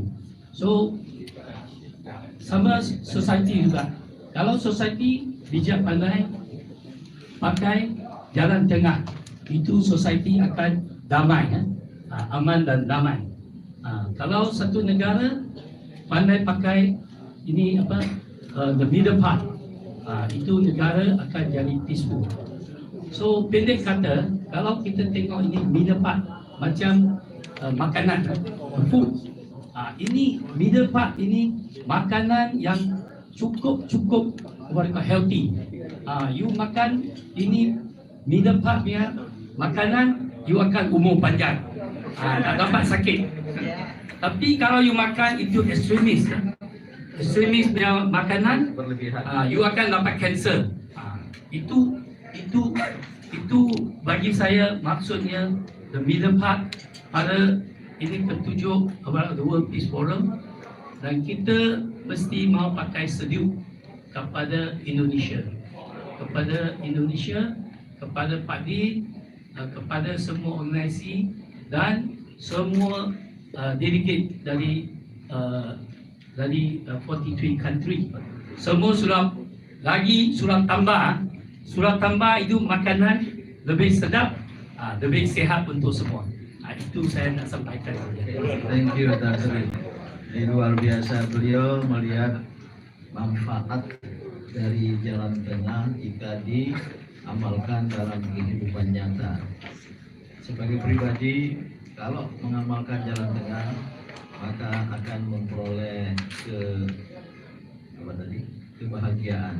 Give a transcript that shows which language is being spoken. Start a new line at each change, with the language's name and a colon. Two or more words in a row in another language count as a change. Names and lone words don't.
Malay: So sama society juga. Kalau society bijak pandai pakai jalan tengah, itu society akan damai, aman dan damai. Kalau satu negara pandai pakai ini
English: the middle path,
Malay: itu negara akan jadi peaceful. So pendek kata, kalau kita tengok ini
English: middle path
Malay: macam makanan, food, ini
English: middle path
Malay: ini makanan yang cukup healthy. You makan ini
English: middle path
Malay: punya makanan, you akan umur panjang, tak dapat sakit. Tapi kalau you makan itu ekstremis punya makanan, you akan dapat kanser. Itu bagi saya maksudnya
English: the middle path
Malay: pada ini petunjuk
English: about the World Peace Forum,
Malay: dan kita mesti mau pakai sejuk kepada Indonesia, kepada Pak Din, kepada semua organisasi dan semua delegate dari 43 country. Semua sudah tambah itu makanan lebih sedap, lebih sihat untuk semua. Itu saya nak sampaikan.
English: Thank you, Tan Sri.
Indonesian: Ini luar biasa, beliau melihat manfaat dari jalan tengah jika diamalkan dalam kehidupan nyata. Sebagai pribadi, kalau mengamalkan jalan tengah, maka akan memperoleh kebahagiaan.